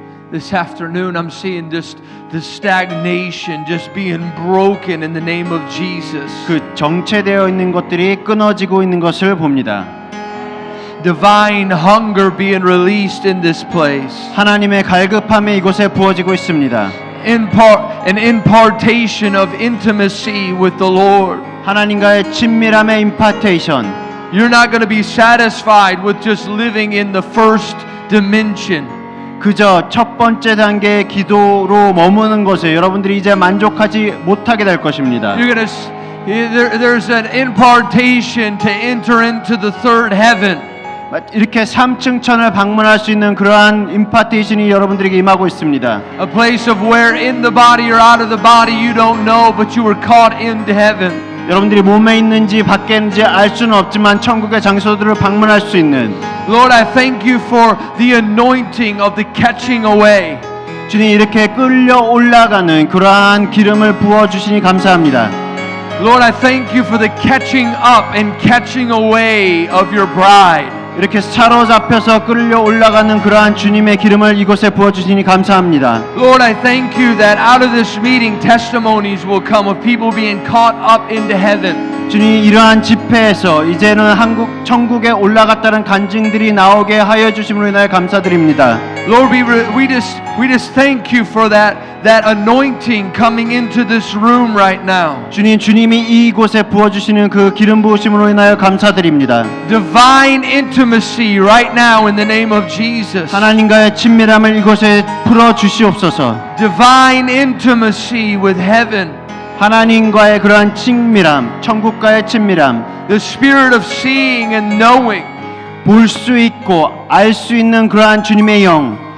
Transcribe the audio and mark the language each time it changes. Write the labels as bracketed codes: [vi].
[en] This afternoon, I'm seeing just the stagnation just being broken in the name of Jesus. [ko] 그 정체되어 있는 것들이 끊어지고 있는 것을 봅니다. [en] Divine hunger being released in this place. [ko] 하나님의 갈급함이 이곳에 부어지고 있습니다. [en] An impartation of intimacy with the Lord. [ko] 하나님과의 친밀함의 임파테이션. [en] You're not going to be satisfied with just living in the first dimension. [ko] 그저 첫 번째 단계의 기도로 머무는 것에 여러분들이 이제 만족하지 못하게 될 것입니다. [en] You're going to there's an impartation to enter into the third heaven. [ko] 이렇게 3층 천을 방문할 수 있는 그러한 임파테이션이 여러분들에게 임하고 있습니다. [en] A place of where in the body or out of the body you don't know, but you were caught into heaven. [ko] 여러분들이 몸에 있는지 밖에 있는지 알 수는 없지만 천국의 장소들을 방문할 수 있는. [en] Lord, I thank you for the anointing of the catching away. [ko] 주님 이렇게 끌려 올라가는 그러한 기름을 부어 주시니 감사합니다. [en] Lord, I thank you for the catching up and catching away of your bride. [ko] 이렇게 사로잡혀서 끌려 올라가는 그러한 주님의 기름을 이곳에 부어 주시니 감사합니다. [en] Lord, I thank you that out of this meeting testimonies will come of people being caught up into heaven. [ko] 주님 이러한 집회에서 이제는 천국에 올라갔다는 간증들이 나오게 하여 주심으로 인하여 감사드립니다. [en] Lord, we just thank you for that anointing coming into this room right now. [ko] 주님이 이곳에 부어 주시는 그 기름 부으심으로 인하여 감사드립니다. [en] Divine intimacy right now in the name of Jesus. [ko] 하나님과의 친밀함을 이곳에 풀어 주시옵소서. [en] Divine intimacy with heaven. [ko] 하나님과의 그러한 친밀함, 천국과의 친밀함, [en] The spirit of seeing and knowing. [ko] 볼 수 있고 알 수 있는 그러한 주님의 영,